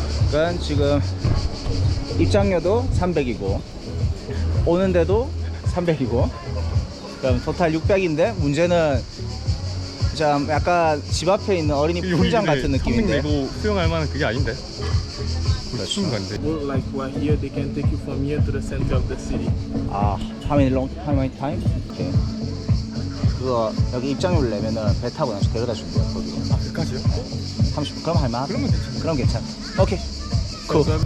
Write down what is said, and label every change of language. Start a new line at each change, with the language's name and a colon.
Korean: 그러니까 지금 입장료도 300이고 오는데도 300이고 그럼 토탈 600인데 문제는 참 약간 집 앞에 있는 어린이 풀장 같은 느낌인데. 내고 수영할 만한 그게 아닌데. 추운 건데.
English: Well, like while here, they can take you from here to the center of the city. 아, how many time? 오케이.
Korean: 그거 여기 입장료를 내면은 배 타고 다시 데려다 준대요 거기로. 아, 그까지요? 30분 그럼 할만? 그러면 괜찮네. 그럼 괜찮아. 오케이. 굿.